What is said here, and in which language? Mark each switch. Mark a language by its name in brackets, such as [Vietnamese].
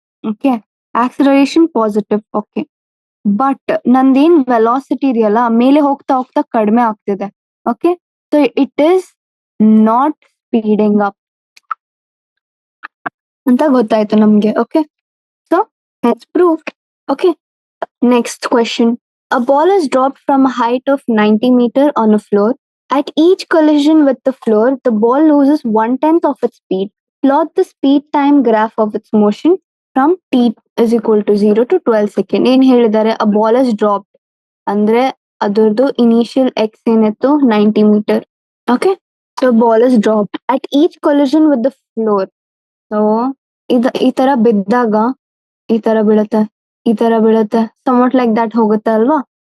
[Kannada] Okay, acceleration positive. Okay, but ನಂದೇನ್ velocity ಇದೆಯಲ್ಲ, ಮೇಲೆ ಹೋಗ್ತಾ ಹೋಗ್ತಾ ಕಡಿಮೆ ಆಗ್ತಿದೆ. [English] okay, so it is not speeding up [Kannada] ಅಂತ ಗೊತ್ತಾಯ್ತು ನಮ್ಗೆ. [English] Okay, so let's prove. Okay, next question. A ball is dropped from a height of 90 meter on a floor. At each collision with the floor, the ball loses 1/10 of its speed. Plot the speed time graph of its motion from t is equal to 0 to 12 seconds. [Kannada] ಏನ್ ಹೇಳಿದ್ದಾರೆ? [English] A ball is dropped [Kannada] ಅಂದ್ರೆ ಅದರದ್ದು initial X ಏನಿತ್ತು, 90 metre. [English] Okay, so ball is dropped at each collision with the floor. [Kannada] So ಈ ತರ ಬಿದ್ದಾಗ ಈ ತರ ಬೀಳುತ್ತೆ, ಈ ತರ ಬೀಳುತ್ತೆ, [English] somewhat like that [Kannada] ಹೋಗುತ್ತೆ ಅಲ್ವಾ.